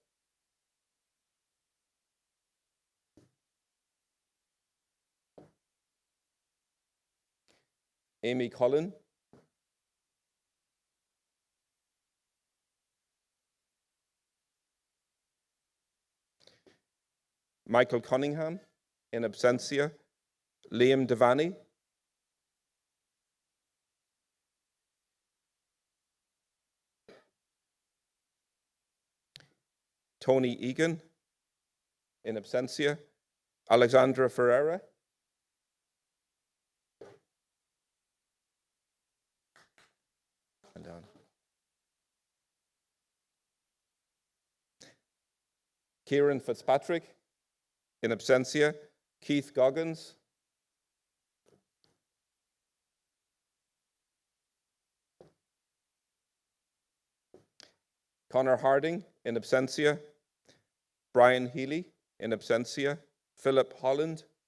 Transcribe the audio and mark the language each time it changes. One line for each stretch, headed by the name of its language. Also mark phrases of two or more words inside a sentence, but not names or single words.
English: Amy Cullen, Michael Cunningham, in absentia, Liam Devaney, Tony Egan, in absentia, Alexandra Ferreira, and down. Kieran Fitzpatrick, in absentia, Keith Goggins, Connor Harding, in absentia, Brian Healy, in absentia, Philip Holland,